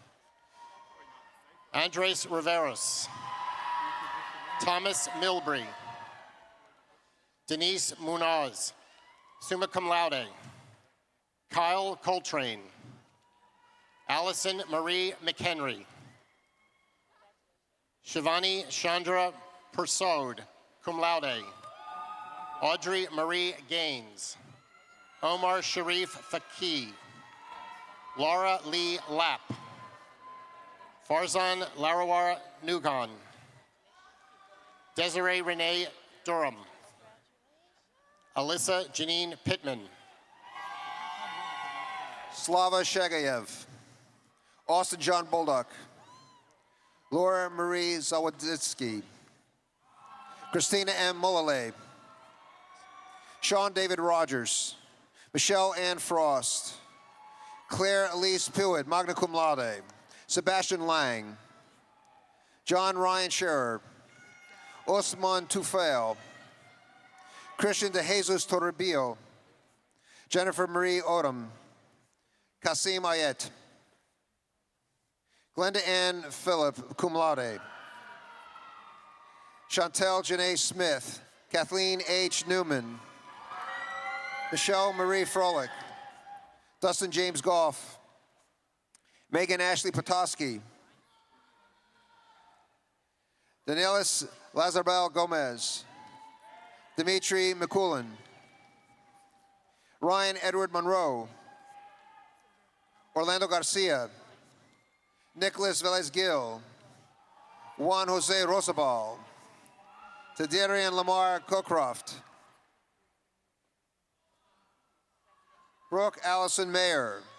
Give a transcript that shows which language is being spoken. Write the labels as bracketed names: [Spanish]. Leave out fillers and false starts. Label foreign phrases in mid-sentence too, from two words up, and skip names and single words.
[English] Andres Riveros, Thomas Milbury, Denise Munoz, [Latin] summa cum laude, [English] Kyle Coltrane, Allison Marie McHenry, Shivani Chandra Persaud, [Latin] cum laude, [English] Audrey Marie Gaines, Omar Sharif Faqih, Laura Lee Lapp, Farzan Larawar Nugan, Desiree Renee Durham, Alyssa Janine Pittman, Slava Shagayev, Austin John Bolduck, Laura Marie Zawadzitsky, Christina M. Mullally, Sean David Rogers, Michelle Ann Frost, Claire Elise Pewitt, [Latin] magna cum laude, [English] Sebastian Lang, John Ryan Scherer, Osman Tufail, Christian De Jesus Toribio, Jennifer Marie Odom, Kasim Ayet, Glenda Ann Phillip, [Latin] cum laude, [English] Chantel Janae Smith, Kathleen H. Newman, Michelle Marie Froelich, Dustin James Goff, Megan Ashley Petoskey, Danielis Lazarbel Gomez, Dimitri McCoolin, Ryan Edward Monroe, Orlando Garcia, Nicholas Velez Gil, Juan Jose Rosabal, Tadarian Lamar Cockcroft, Brooke Allison Mayer,